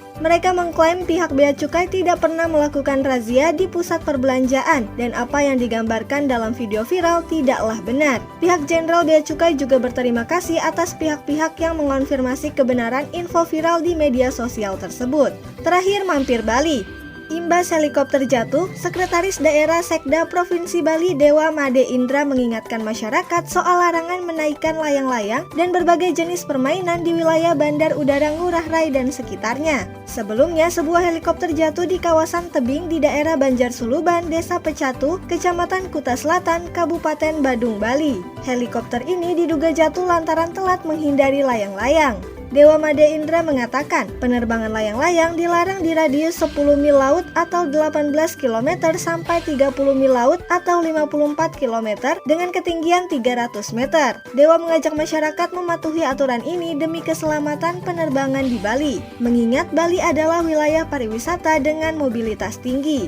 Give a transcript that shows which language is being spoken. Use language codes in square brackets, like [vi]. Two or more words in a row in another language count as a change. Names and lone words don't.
[id] Mereka mengklaim pihak Bea Cukai tidak pernah melakukan razia di pusat perbelanjaan dan apa yang digambarkan dalam video viral tidaklah benar. Pihak Jenderal Bea Cukai juga berterima kasih atas pihak-pihak yang mengonfirmasi kebenaran info viral di media sosial tersebut. Terakhir mampir Bali. Imbas helikopter jatuh, Sekretaris Daerah Sekda Provinsi Bali Dewa Made Indra mengingatkan masyarakat soal larangan menaikkan layang-layang dan berbagai jenis permainan di wilayah Bandar Udara Ngurah Rai dan sekitarnya. Sebelumnya, sebuah helikopter jatuh di kawasan tebing di daerah Banjar Suluban, Desa Pecatu, Kecamatan Kuta Selatan, Kabupaten Badung, Bali. Helikopter ini diduga jatuh lantaran telat menghindari layang-layang. Dewa Made Indra mengatakan, penerbangan layang-layang dilarang di radius 10 mil laut atau 18 km sampai 30 mil laut atau 54 km dengan ketinggian 300 meter. Dewa mengajak masyarakat mematuhi aturan ini demi keselamatan penerbangan di Bali, mengingat Bali adalah wilayah pariwisata dengan mobilitas tinggi.